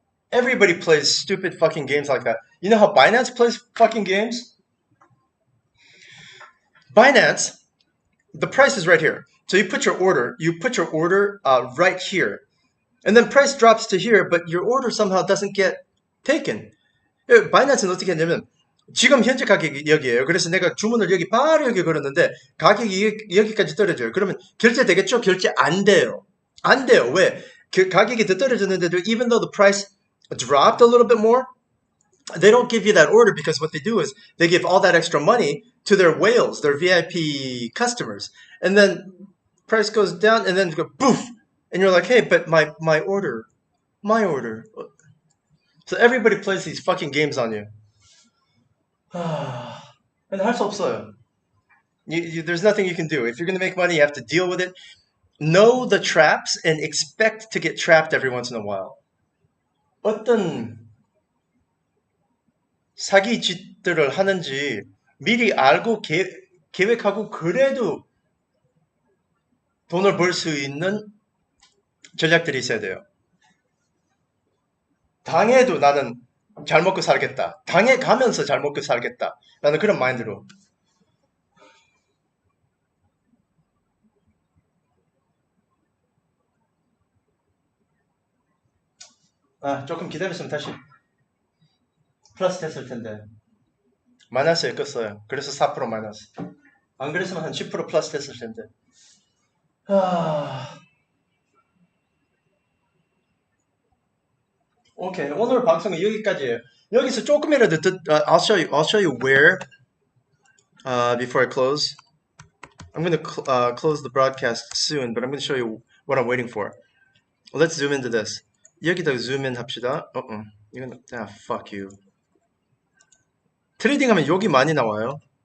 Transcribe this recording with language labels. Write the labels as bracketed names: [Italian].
[English] Everybody plays stupid fucking games like that. You know how Binance plays fucking games? Binance, the price is right here. So you put your order right here. And then price drops to here, but your order somehow doesn't get taken. [Korean] 바이낸스는 어떻게 했냐면 지금 현재 가격이 여기에요. 그래서 내가 주문을 여기 바로 여기 걸었는데 가격이 여기까지 떨어져요. 그러면 결제되겠죠? 결제 안 돼요. 안 돼요. 왜? 그 가격이 더 떨어졌는데도 [English] even though the price dropped a little bit more, they don't give you that order because what they do is they give all that extra money to their whales, their VIP customers. And then price goes down and then go poof. And you're like, hey, but my order. My order. So everybody plays these fucking games on you. [Korean] 근데 할 수 없어요. [English] There's nothing you can do. If you're going to make money, you have to deal with it. Know the traps and expect to get trapped every once in a while. [Korean] 어떤 사기 짓들을 하는지 미리 알고 계획하고 그래도 돈을 벌 수 있는 전략들이 있어야 돼요. 당해도 나는 잘 먹고 살겠다. 당해 가면서 잘 먹고 살겠다. 라는 그런 마인드로. 조금 기다렸으면 다시 플러스 됐을 텐데. 마이너스에 껐어요. 그래서 4% 마이너스. 안 그랬으면 한 10% 플러스 됐을 텐데. 오케이. 오늘 방송은 여기까지예요. 여기서 조금이라도 [English] I'll show you where before I close. I'm going to close the broadcast soon, but I'm going to show you what I'm waiting for. Let's zoom into this. [Korean] 여기다 zoom in 합시다. 이건 [English] fuck you. [Korean] 트레이딩하면 욕이 많이 나와요.